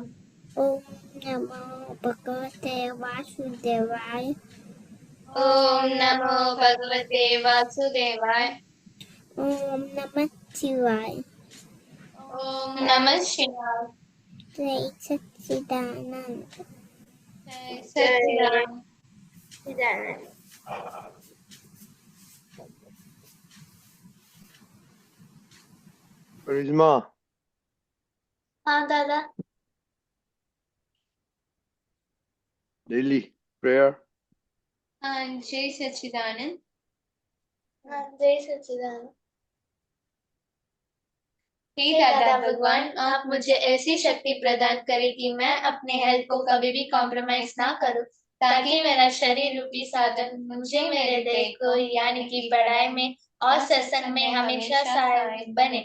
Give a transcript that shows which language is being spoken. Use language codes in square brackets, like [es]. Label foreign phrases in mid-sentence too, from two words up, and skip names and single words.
[sa] ओम् नमो भगवते वासुदेवाय. ओम नमो भगवते वासुदेवाय। ओम् नमः शिवाय. ओम नमः शिवाय। [hi] जय सच्चिदानंद. जय सच्चिदानंद। કરિશ્મા हाँ दादा। [en] Daily prayer. [hi] हाँ जय सच्चिदानंद। हाँ जय सच्चिदानंद। हे दादा भगवान, आप मुझे ऐसी शक्ति प्रदान करें कि मैं अपने हेल्थ को कभी भी कॉम्प्रोमाइज ना करूं, ताकि मेरा शरीर रूपी साधन मुझे मेरे देह को यानी कि पढ़ाई में और सत्संग में हमेशा सहायक बने।